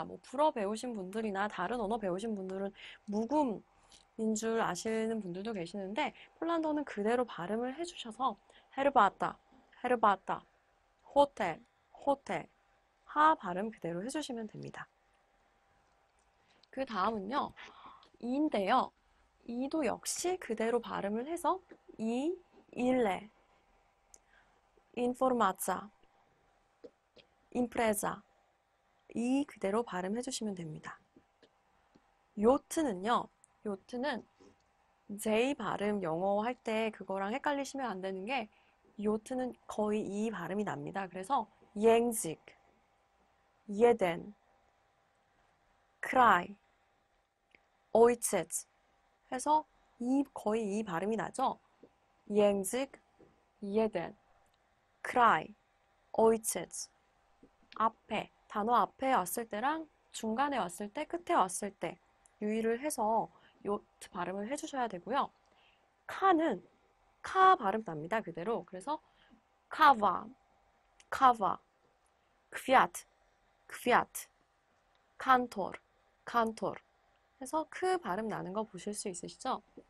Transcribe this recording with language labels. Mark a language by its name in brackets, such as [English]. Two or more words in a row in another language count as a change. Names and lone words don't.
[Korean] 뭐 불어 배우신 분들이나 다른 언어 배우신 분들은 묵음인 줄 아시는 분들도 계시는데 폴란드어는 그대로 발음을 해주셔서 [Polish] herbata, herbata, hotel, hotel [Korean] 하 발음 그대로 해주시면 됩니다. 그 다음은요. 이인데요. 이도 역시 그대로 발음을 해서 [Polish] ile, informacja, impreza. [Korean] 이 그대로 발음해 주시면 됩니다. 요트는요, 요트는 J 발음 영어 할 때 그거랑 헷갈리시면 안 되는 게 요트는 거의 이 발음이 납니다. 그래서 [Polish] język, jeden, kraj, ojciec [Korean] 해서 거의 이 발음이 나죠. [Polish] język, jeden, kraj, ojciec [Korean] 앞에 단어 앞에 왔을 때랑 중간에 왔을 때, 끝에 왔을 때 유의를 해서 요트 발음을 해주셔야 되고요. 카는 카 발음 납니다. 그대로. [Polish] 그래서 kawa, kawa, kwiat, kwiat, kantor, kantor [Korean] 해서 크 발음 나는 거 보실 수 있으시죠?